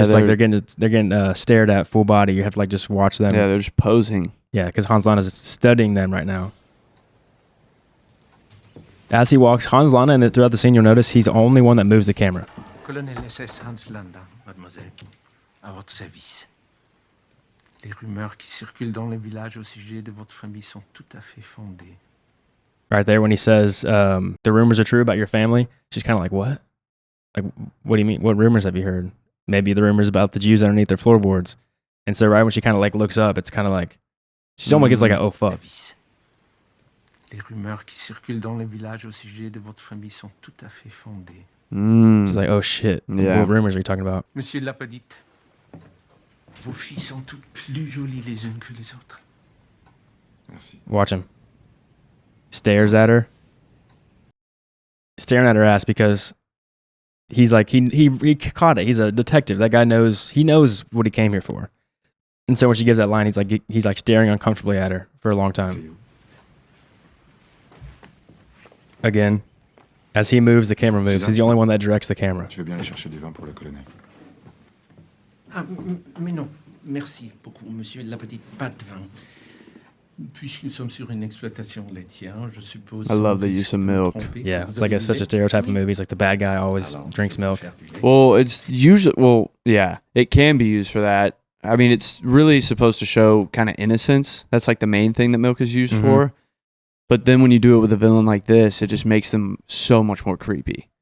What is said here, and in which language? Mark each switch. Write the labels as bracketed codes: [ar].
[en] just like they're getting stared at full body. You have to like just watch them. Yeah, they're just posing. Yeah, because Hans Landa is studying them right now. As he walks, Hans Landa, and throughout the scene, you'll notice he's the only one that moves the camera. [fr] Colonel SS Hans Landa, mademoiselle, à votre service. Les rumeurs qui circulent dans les villages au sujet de votre famille sont tout à fait fondées. [en] Right there when he says, the rumors are true about your family, she's kind of like, what? Like, what do you mean? What rumors have you heard? Maybe the rumors about the Jews underneath their floorboards. And so right when she kind of like looks up, it's kind of like, she almost gives like a, oh fuck. [fr] Les rumeurs qui circulent dans les villages au sujet de votre famille sont tout à fait fondées. [en] She's like, oh shit. Yeah. What rumors are you talking about? [fr] Monsieur Lapedite, vos filles sont toutes plus jolies les unes que les autres. Merci. [en] Watch him. Stares at her. Staring at her ass because he's like, he caught it. He's a detective. That guy knows, he knows what he came here for. And so when she gives that line, he's like staring uncomfortably at her for a long time. Again, as he moves, the camera moves. He's the only one that directs the camera. [fr] Tu veux bien aller chercher du vin pour le colonel? Ah, mais non, merci beaucoup, monsieur Lapedite, pas de vin. Puisque nous sommes sur une exploitation laitière, je suppose. [en] I love the use of milk. Yeah, it's like such a stereotype of movies. Like the bad guy always drinks milk. Well, it's usually, yeah, it can be used for that. I mean, it's really supposed to show kind of innocence. That's like the main thing that milk is used for. But then when you do it with a villain like this, it just makes them so much more creepy.